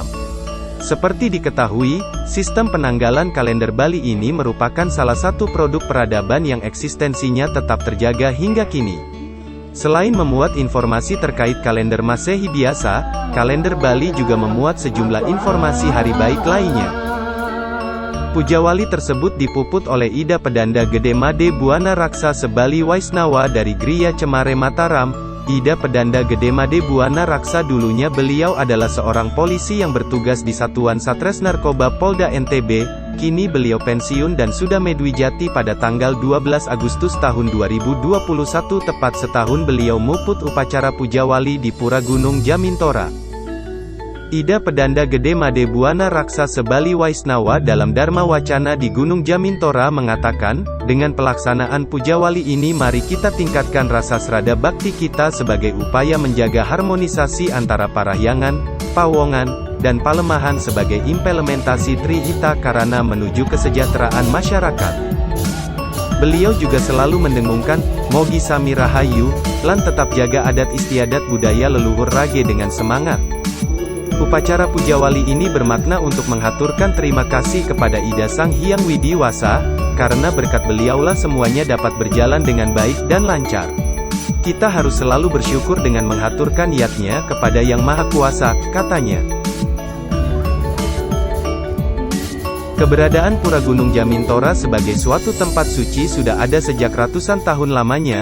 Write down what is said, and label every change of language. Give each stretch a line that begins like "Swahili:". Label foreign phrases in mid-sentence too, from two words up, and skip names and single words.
Indonesian: Seperti diketahui, sistem penanggalan kalender Bali ini merupakan salah satu produk peradaban yang eksistensinya tetap terjaga hingga kini. Selain memuat informasi terkait kalender Masehi biasa, kalender Bali juga memuat sejumlah informasi hari baik lainnya. Puja wali tersebut dipuput oleh Ida Pedanda Gede Made Buana Raksa Sebali Waisnawa dari Griya Cemare Mataram. Ida Pedanda Gede Made Buana Raksa dulunya beliau adalah seorang polisi yang bertugas di Satuan Satres Narkoba Polda NTB, kini beliau pensiun dan sudah medwijati pada tanggal 12 Agustus tahun 2021 tepat setahun beliau muput upacara puja wali di Pura Gunung Jamintora. Ida Pedanda Gede Made Buana Raksa Sebali Waisnawa dalam Dharma Wacana di Gunung Jamintora mengatakan, dengan pelaksanaan puja wali ini mari kita tingkatkan rasa srada bakti kita sebagai upaya menjaga harmonisasi antara parahyangan, pawongan, dan palemahan sebagai implementasi Trihita Karana menuju kesejahteraan masyarakat. Beliau juga selalu mendengungkan,
Balinese: Mogi Sami Rahayu, lan tetap jaga adat istiadat budaya leluhur rage
Indonesian: dengan semangat. Upacara puja wali ini bermakna untuk menghaturkan terima kasih kepada Ida Sang Hyang Widi Wasa, karena berkat beliaulah semuanya dapat berjalan dengan baik dan lancar. Kita harus selalu bersyukur dengan menghaturkan niatnya kepada Yang Maha Kuasa, katanya. Keberadaan Pura Gunung Jamintora sebagai suatu tempat suci sudah ada sejak ratusan tahun lamanya.